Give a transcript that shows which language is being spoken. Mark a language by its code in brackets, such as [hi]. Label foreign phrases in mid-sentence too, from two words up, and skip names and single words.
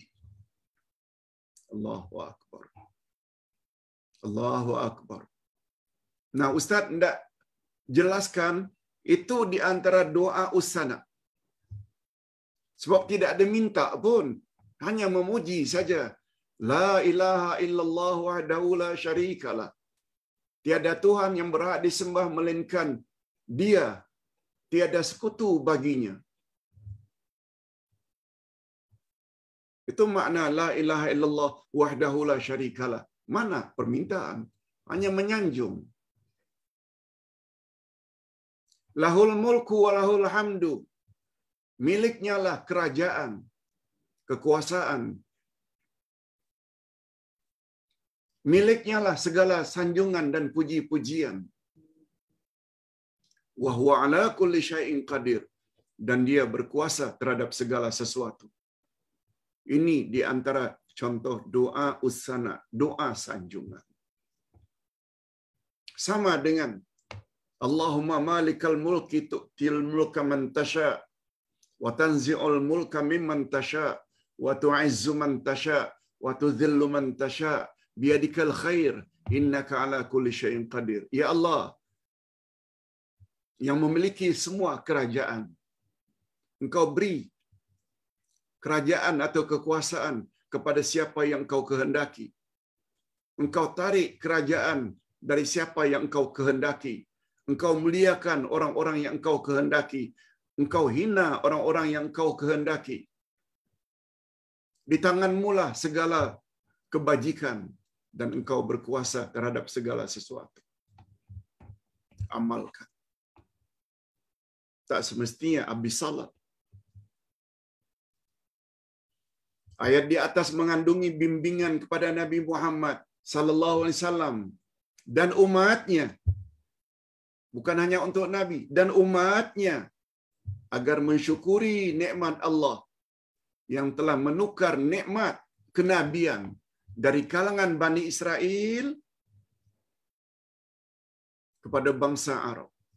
[ar] الله أكبر. الله أكبر. [ms] Nah, Ustaz hendak jelaskan itu di antara doa usana. Sebab tidak ada minta pun. Hanya memuji saja. [ar] لا إله إلا الله وحده لا شريك له. [ms] Tiada Tuhan yang berhak disembah melainkan Dia. Tiada sekutu baginya. Itu makna [ar] لا إله إلا الله وحده لا شريك له. [ms] Mana permintaan? Hanya menyanjung. [ar] له الملك وله الحمد. [ms] Miliknya lah kerajaan, kekuasaan. Miliknya lah segala sanjungan dan puji-pujian. [ar] وهو على كل شيء قدير. [ms] Dan dia berkuasa terhadap segala sesuatu. Ini di antara contoh doa usana, doa sanjungan. Sama dengan [ar] اللهم مالك الملك تؤتي الملك من تشاء وتنزع الملك ممن تشاء وتعز من تشاء وتذل من تشاء بيدك الخير إنك على كل شيء قدير. [ms] Ya Allah, yang memiliki semua kerajaan, Engkau beri kerajaan atau kekuasaan kepada siapa yang Engkau kehendaki. Engkau tarik kerajaan dari siapa yang Engkau kehendaki. Engkau muliakan orang-orang yang Engkau kehendaki. Engkau hina orang-orang yang Engkau kehendaki. Di tangan-Mu lah segala kebajikan dan Engkau berkuasa terhadap segala sesuatu. Amalkan. Tak semestinya habis salat. Ayat di atas mengandungi bimbingan kepada Nabi Muhammad [ar] صلى الله عليه وسلم [ms] dan umatnya. Bukan hanya untuk Nabi dan umatnya agar mensyukuri nikmat Allah yang telah menukar nikmat kenabian dari kalangan Bani Israel kepada bangsa Arab.